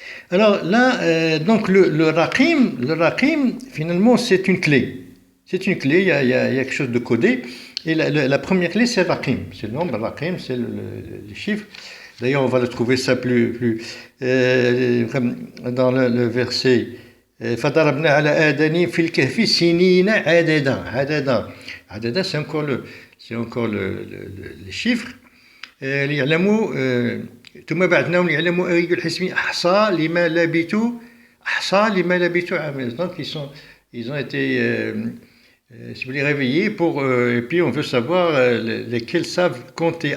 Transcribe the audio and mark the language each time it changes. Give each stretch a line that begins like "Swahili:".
French: Alors là, donc le Raqim, finalement, c'est une clé. C'est une clé, il y a quelque chose de codé. Et la première clé, c'est Raqim. C'est le nombre, Raqim, c'est les chiffres. D'ailleurs, on va le trouver ça plus dans le verset.
Arabic: فضربنا على آذانهم في الكهف سنين عددا
French: c'est encore les chiffres.
Arabic: ليعلموا ثم بعثناهم ليعلموا أي الحزبين أحصى لما لبثوا
French: Ça, les malhabitués, donc ils ont été, si vous voulez, réveillés et puis on veut savoir lesquels savent compter.